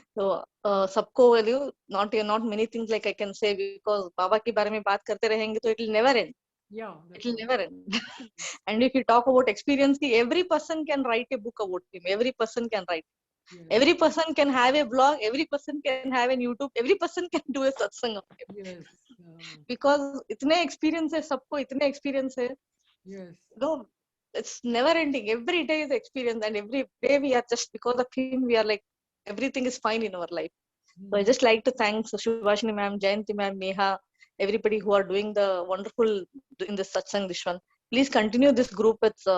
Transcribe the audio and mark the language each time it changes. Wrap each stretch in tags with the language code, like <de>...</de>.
<en>So सबको not many things like I can say, because Baba</en> <hi>के बारे में बात करते रहेंगे तो</hi> <en>it will never end. Yeah, it will never end. And if you talk about experience, every person can write a book about him. Every person can write. Yes. Every person can have a blog. Every person can have a YouTube. Every person can do a satsang of him. Yes.</en> <hi>Because इतने experience है, सबको इतने experience है.</hi> <en>Yes. No, it's never ending. Every day is experience, and every day we are just, because of him, we are like everything is fine in our life. So I just like to thank Subhashini ma'am, Jayanti ma'am, Neha, everybody who are doing the wonderful in this satsang this one. Please continue this group with</en>